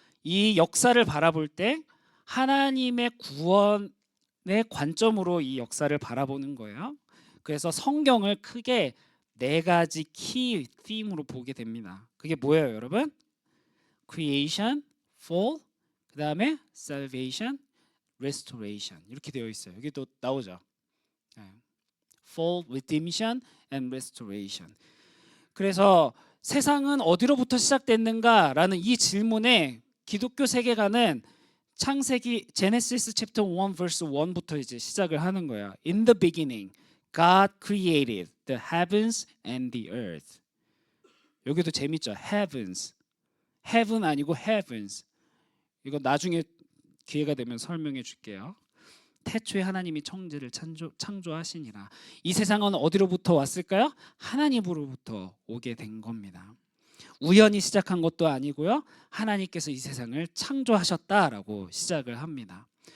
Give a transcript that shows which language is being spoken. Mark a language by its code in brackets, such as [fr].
[ko] 이 역사를 바라볼 때 하나님의 구원의 관점으로 이 역사를 바라보는 거예요. 그래서 성경을 크게 네 가지 키 팀으로 보게 됩니다. 그게 뭐예요, 여러분? Creation, Fall, 그 다음에 Salvation, Restoration 이렇게 되어 있어요. 여기 또 나오죠. [en] Fall, Redemption, and Restoration. [ko] 그래서 세상은 어디로부터 시작됐는가라는 이 질문에 기독교 세계관은 창세기 제네시스 챕터 1 verse 1부터 이제 시작을 하는 거야. [en] In the beginning, God created the heavens and the earth. [ko] 여기도 재밌죠. Heavens, heaven 아니고 heavens. 이거 나중에 기회가 되면 설명해 줄게요. 태초에 하나님이 천지를 창조하시니라. 이 세상은 어디로부터 왔을까요? 하나님으로부터 오게 된 겁니다. 우연히 시작한 것도 아니고요. 하나님께서 이 세상을 창조하셨다라고 시작을 합니다.